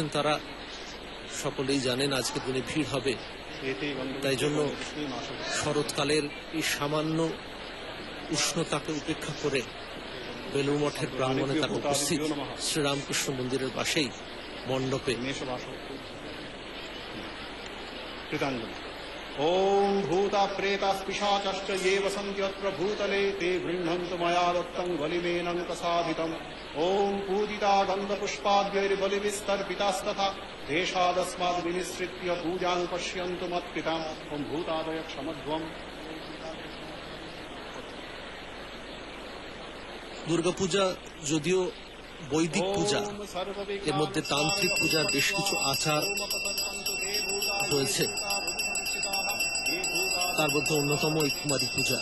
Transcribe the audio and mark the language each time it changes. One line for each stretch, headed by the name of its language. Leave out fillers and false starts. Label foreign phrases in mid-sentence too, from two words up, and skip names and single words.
Bangla: তারা সকলেই জানেন আজকে দিনে ভিড় হবে, তাই জন্য শরৎকালের এই সামান্য উষ্ণতাকে উপেক্ষা করে বেলুড় মঠের প্রাঙ্গণে তারা উপস্থিত। শ্রীরামকৃষ্ণ মন্দিরের পাশেই মণ্ডপে।
Sanskrit: ओम भूता प्रेता पिशाचश्च ये वसन्ति अत्र भूतले ते गृह्णन्तु मया दत्तं बलिमेनं प्रसादितम्। ओम पूजिता गन्धपुष्पाद्यैर्बलिभिस्तर्पितास्तथा देशादस्माद् विनिसृत्य पूजां पश्यन्तु मत्पिताम्। ओम भूतादय क्षमध्वम्।
Bangla: দুর্গাপূজা যদিও বৈদিক পূজা, এর মধ্যে তান্ত্রিক পূজার বেশ কিছু আচার রয়েছে। তার মধ্যে অন্যতম এই কুমারী পূজা।